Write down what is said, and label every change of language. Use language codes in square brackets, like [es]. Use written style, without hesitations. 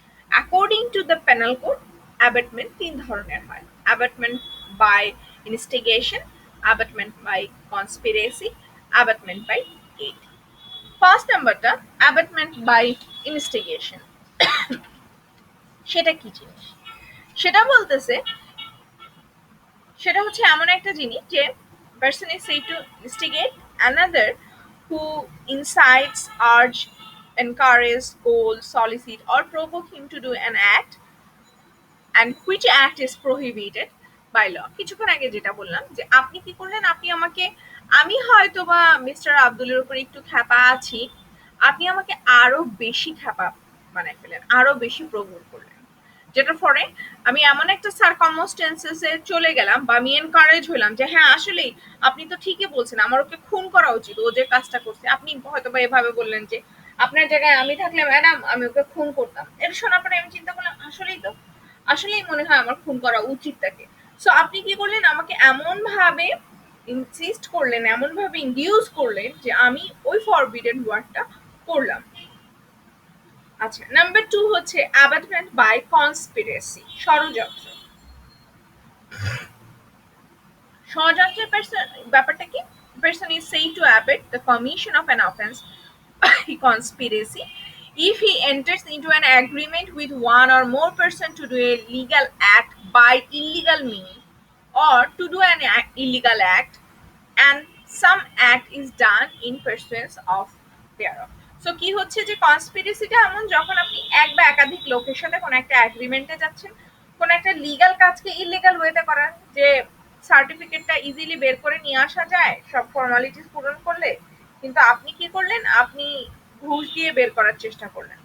[en] according to the penal code, abetment [bn] তিন ধরনের হয়: [en] Abetment by instigation, abetment by conspiracy, abetment by 8. [bn] First নাম্বারটা abetment by instigation. সেটা কি জিনিস? সেটা বলতেছে, সেটা হচ্ছে এমন একটা জিনিস যে [en] person is said to instigate another who incites, urge, encourage, scold, solicit or provoke him to do an act and which act is prohibited by law. [bn] কিছুক্ষণ আগে যেটা বললাম যে আপনি কি করলেন, আপনি আমাকে, আমি হয়তো বা মিস্টার আব্দুলের উপর একটু খ্যাপা আছি, আপনি আমাকে আরো বেশি খ্যাপা বানাই ফেলেন, আরো বেশি প্রভোগ করলেন, যেটার ফলে আমি এমন একটা সার্কামস্টেন্সেসে চলে গেলাম বা আমি এনকারেজ হইলাম যে হ্যাঁ আসলেই আপনি তো ঠিকই বলছেন, আমার ওকে খুন করা উচিত, ও যে কাজটা করছে। আপনি হয়তো বা এভাবে বললেন যে আপনার জায়গায় আমি থাকলে ম্যাডাম আমি ওকে খুন করতাম। এটা শোনার পরে আমি চিন্তা করলাম আসলেই তো, আসলেই মনে হয় আমার খুন করা উচিত তাকে। সো আপনি কি করলেন, আমাকে এমন ভাবে ইনসিস্ট করলেন, এমন ভাবে ইনডিউস করলেন যে আমি ওই ফরবিডেন ওয়ার্ডটা করলাম। আচ্ছা, নাম্বার 2 হচ্ছে অ্যাবাটমেন্ট বাই কনস্পিরেসি, ষড়যন্ত্র। ষড়যন্ত্রের ব্যাপারটা কি? [en] person is said to abet the commission of an offense by conspiracy if he enters into an agreement with one or more person to do a legal act by illegal means or to do an illegal act and some act is done in pursuance of thereof. [bn] So কি হচ্ছে যে কনস্পিরেসিটা এমন যখন আপনি এক বা একাধিক লোকের সাথে কোনো একটা অ্যাগ্রিমেন্টে যাচ্ছেন, কোনো একটা লিগ্যাল কাজকে ইলিগাল ওয়েতে করার, যে সার্টিফিকেটটা ইজিলি বের করে নিয়ে আসা যায় সব ফর্মালিটিস পূরণ করলে, কিন্তু আপনি কি করলেন, আপনি ঘুষ দিয়ে বের করার চেষ্টা করলেন।